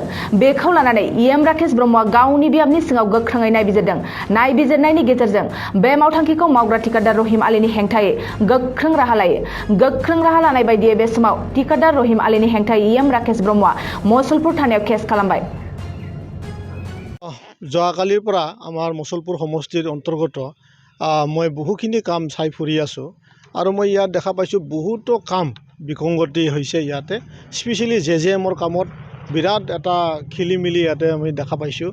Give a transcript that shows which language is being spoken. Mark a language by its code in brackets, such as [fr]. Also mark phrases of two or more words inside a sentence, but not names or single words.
[brx] बेखौ लानानै EM राकेश ब्रह्मआ गावनि बियाबनि सिङाव गोख्रोङै नायबिजिरदों। नायबिजिरनायनि गेजेरजों बे मावथांखिखौ मावग्रा ठिकादार रहिम आलीनि हेंथायै गोख्रों राहा लायो। गोख्रों राहा लानाय बायदियै बे समाव ठिकादार रहिम आलीनि हेंथायै EM राकेश ब्रह्मआ मसलपुर थानायाव केस खालामबाय। [as] যোৱাকালিৰ পৰা আমাৰ মচলপুৰ সমষ্টিৰ অন্তৰ্গত মই বহুখিনি কাম চাই ফুৰি আছোঁ আৰু মই ইয়াত দেখা পাইছোঁ বহুতো কাম বিসংগতি হৈছে। ইয়াতে স্পেচিয়েলি JJMৰ কামত বিৰাট এটা খেলিমেলি ইয়াতে আমি দেখা পাইছোঁ।